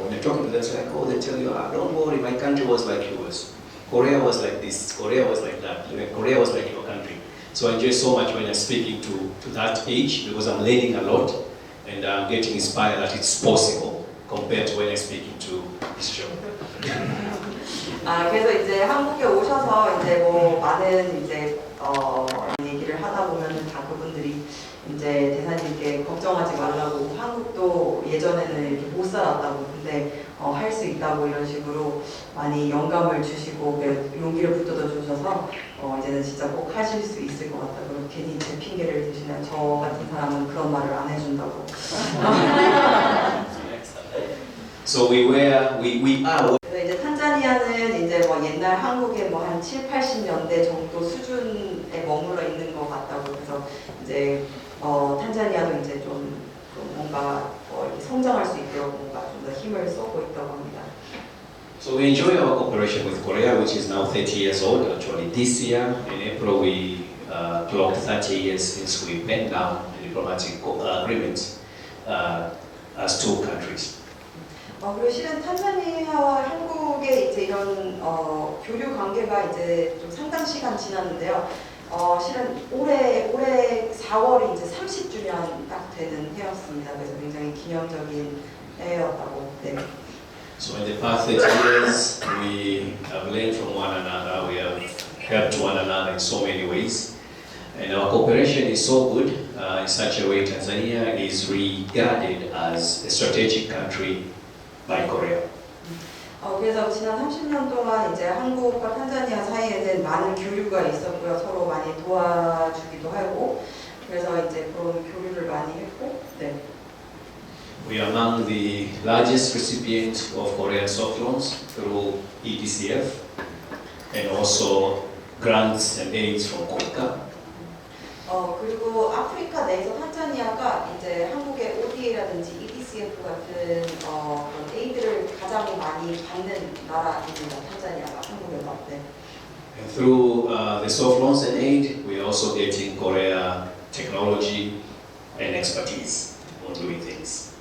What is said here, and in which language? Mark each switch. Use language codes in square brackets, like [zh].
[en] When you're talking to them, it's like, oh, they tell you, don't worry, my country was like yours. Korea was like this, Korea was like that, Korea was like your country. So I enjoy so much when I'm speaking to that age because I'm learning a lot and I'm getting inspired that it's possible compared to when I'm speaking to this show. [ko] 아 그래서 이제 한국에 오셔서 이제 뭐 많은 이제 얘기를 하다 보면은 다 그분들이 이제 대사님께 걱정하지 말라고 한국도 예전에는 이렇게 못 살았다고 근데 할 수 있다고 이런 식으로 많이 영감을 주시고 용기를 붙들어 주셔서 이제는 진짜 꼭 하실 수 있을 것 같다. 그리고 괜히 제 핑계를 대시면 저 같은 사람은 그런 말을 안 해준다고. [en] So we are. [ko] 그래서 이제 탄자니아는 이제 뭐 옛날 한국의 뭐 한 7, 80년대 정도 수준에 머물러 있는 것 같다고 그래서 이제 탄자니아도 이제 좀 뭔가 이렇게 성장할 수 있도록 뭔가 좀 더 힘을 쏟고 있다고 합니다. [en] So we enjoy our cooperation with Korea, which is now 30 years old. Actually, this year in April we clocked 30 years since we penned down the diplomatic agreements as two countries. [ko] 그리고 실은 탄자니아와 한국의 이제 이런 교류 관계가 이제 좀 상당 시간 지났는데요. 실은 올해 4월이 이제 30주년 딱 되는 해였습니다. 그래서 굉장히 기념적인 해였다고. 네. [en] So in the past 30 years, we have learned from one another. We have helped one another in so many ways, and our cooperation is so good in such a way. Tanzania is regarded as a strategic country by Korea. [ko] 그래서 지난 30년 동안 이제 한국과 탄자니아 사이에는 많은 교류가 있었고요. 서로 많이 도와주기도 하고, 그래서 이제 그런 교류를 많이 했고, 네. [en] We are among the largest recipients of Korean soft loans through EDCF and also grants and aids from KOICA. [ko] 그리고 아프리카 내에서 탄자니아가 이제 한국의 ODA라든지 EDCF 같은 그런 에이드를 가장 많이 받는 나라입니다. 탄자니아가 한국에서. 네. [en] And through the soft loans and aid, we are also getting Korea technology and expertise on doing things.